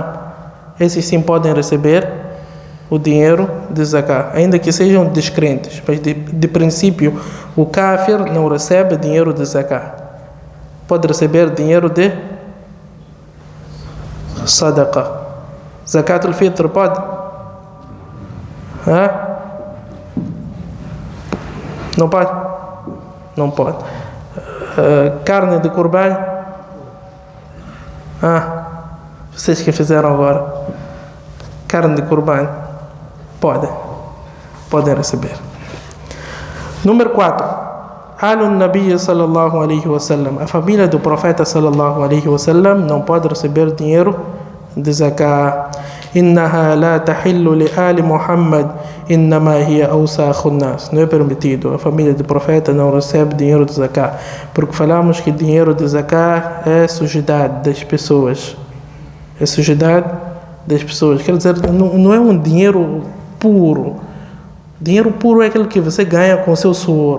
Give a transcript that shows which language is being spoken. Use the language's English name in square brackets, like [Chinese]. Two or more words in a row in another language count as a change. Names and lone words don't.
[Portuguese] Esses sim podem receber o dinheiro de zakat, ainda que sejam descrentes. Mas de princípio, o kafir não recebe dinheiro de zakat. Pode receber dinheiro de sadaqa. [Arabic] زكاة الفطر [Portuguese] pode? Não pode? Não pode. Carne de qurban? Vocês que fizeram agora. Carne de qurban? Podem receber. Número 4. [Arabic] آل النبي صلى الله عليه وسلم. [Portuguese] A família do profeta [Arabic] صلى الله عليه وسلم [Portuguese] não pode receber dinheiro de zakat. [Arabic] إنها لا تحل لآل محمد، إنما هي أوساخ الناس. [Portuguese] Não é permitido. A família do profeta não recebe dinheiro de zakat, porque falamos que dinheiro de zakat é sujidade das pessoas. É sujidade das pessoas. Quer dizer, não é um dinheiro puro. Dinheiro puro é aquele que você ganha com seu suor.